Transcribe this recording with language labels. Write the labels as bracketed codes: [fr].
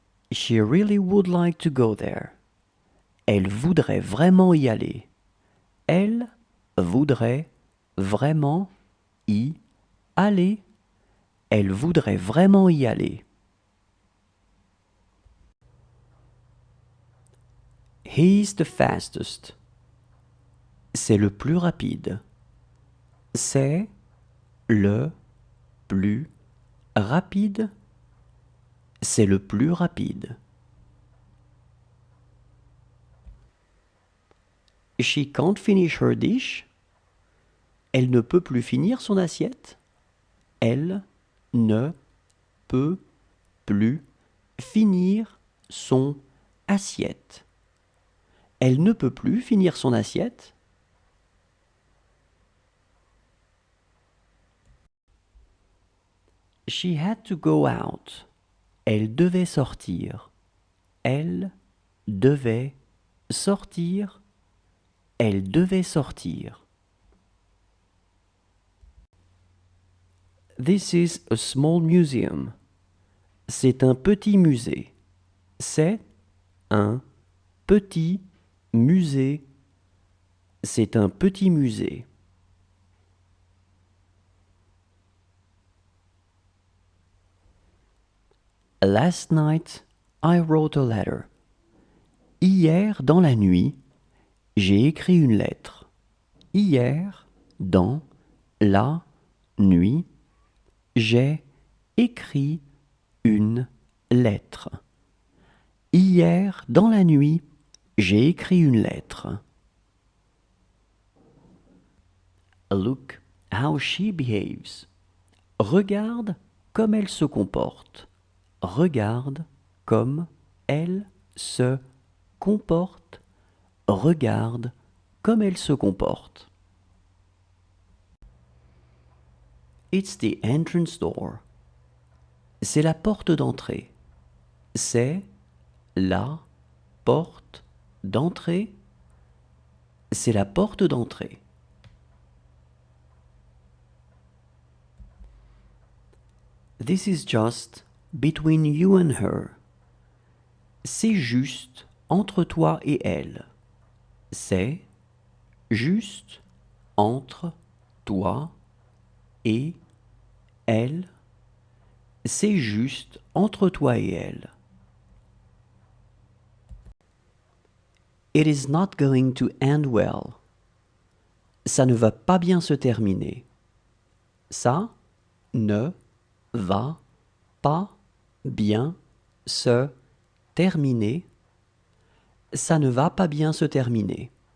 [en] She really would like to go there. [fr] Elle voudrait vraiment y aller. Elle voudrait vraiment y aller. Elle voudrait vraiment y aller. [en] He's the fastest. [fr] C'est le plus rapide. C'est le plus rapide. C'est le plus rapide. [en] She can't finish her dish. [fr] Elle ne peut plus finir son assiette. Elle ne peut plus finir son assiette. Elle ne peut plus finir son assiette. [en] She had to go out. [fr] Elle devait sortir. Elle devait sortir. Elle devait sortir. [en] This is a small museum. [fr] C'est un petit musée. C'est un petit musée. C'est un petit musée. [en] Last night, I wrote a letter. [fr] Hier, dans la nuit, j'ai écrit une lettre. Hier, dans la nuit, j'ai écrit une lettre. Hier, dans la nuit, j'ai écrit une lettre. [en] Look how she behaves. [fr] Regarde comme elle se comporte. Regarde comme elle se comporte. Regarde comme elle se comporte. [en] It's the entrance door. [fr] C'est la porte d'entrée. C'est la porte d'entrée. C'est la porte d'entrée. [en] This is just between you and her. [fr] C'est juste entre toi et elle. C'est juste entre toi et elle. C'est juste entre toi et elle. [en] It is not going to end well. [fr] Ça ne va pas bien se terminer. Ça ne va pas bien se terminer. Ça ne va pas bien se terminer.